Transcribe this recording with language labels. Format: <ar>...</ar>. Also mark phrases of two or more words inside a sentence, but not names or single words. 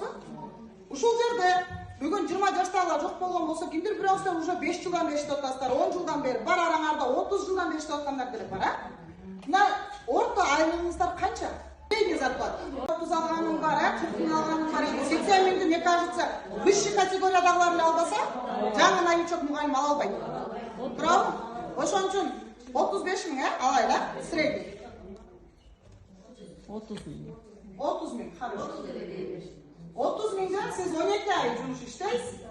<ky>Ушул жерде бүгүн 20 жаштагылар жок болгон болсо, кимдир бирөөсү уже 5 жылдан бери иштеп атасыздар, 10 жылдан бери, бар араңарда 30 жылдан бери иштеп аткандар деле бар, а? Мына орто айлыгыңыздар канча?</ky> <ru>Средний зарплата.</ru> <ky>30 алганым бар, 40 миң алганым бар, 80 миңди,</ky> <ru>мне кажется, высший</ru> <ky>категориядагылар эле албаса, жаңы новичок мугалим ала албайт. Туурабы? Ошон үчүн 35 миң, алайла, средний. 30 миң. 30 миң, хорошо. 30 миңден сиз 12 ай жумуш иштейсиз.</ky>